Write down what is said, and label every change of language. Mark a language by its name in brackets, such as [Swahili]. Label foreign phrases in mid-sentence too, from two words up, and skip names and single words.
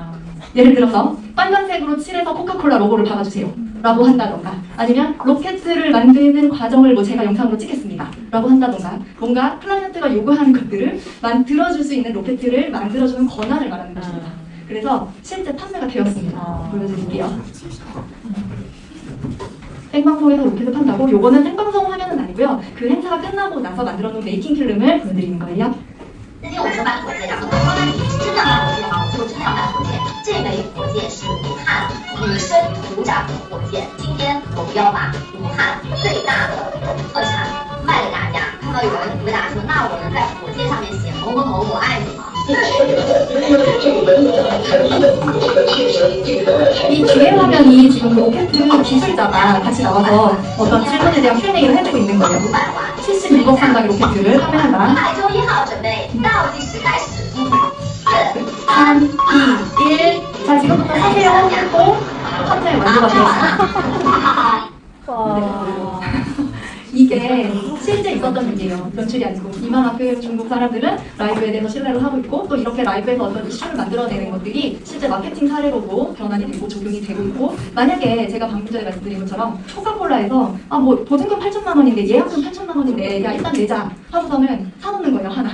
[Korean] 예를 들어서 빨간색으로 칠해서 코카콜라 로고를 박아주세요 라고 한다던가 아니면 로켓을 만드는 과정을 뭐 제가 영상으로 찍겠습니다 라고 한다던가 뭔가 클라이언트가 요구하는 것들을 만들어줄 수 있는 로켓을 만들어주는 권한을 말하는 것입니다. 그래서 실제 판매가 되었습니다. 보여드릴게요. 생방송에서 로켓을 판다고 요거는 생방송 화면은 아니고요. 그 행사가 끝나고 나서 만들어 놓은 메이킹 필름을 보여드리는 거예요. [Chinese] 那天我就买火箭，然后他说那你真的要买火箭吗？我说我真的要买火箭。这枚火箭是武汉女生组长的火箭，今天我们要把武汉最大的特产卖给大家。看到有人回答说，那我能在火箭上面写某某某我爱你吗？ [Korean] 이 뒤에 화면이 지금 로켓 기술자가 같이 나와서 어떤 질문에 대한 Q&A를 해주고 있는 거예요. 76억 상당의 로켓을 판매한다. [Chinese] 海州1号准备倒计时开始，5、 3, 2, 1. [Korean] 자, 지금부터 사세요 하고 판매 완료가 되었습니다. 이게 실제 있었던 일이에요. 연출이 아니고 이만큼 중국 사람들은 라이브에 대해서 신뢰를 하고 있고 또 이렇게 라이브에서 어떤 이슈를 만들어내는 것들이 실제 마케팅 사례로도 변환이 되고 적용이 되고 있고 만약에 제가 방금 전에 말씀드린 것처럼 코카콜라에서 뭐 보증금 8천만 원인데 예약금 8천만 원인데 야 일단 내자 하고서는 사놓는 거예요 하나.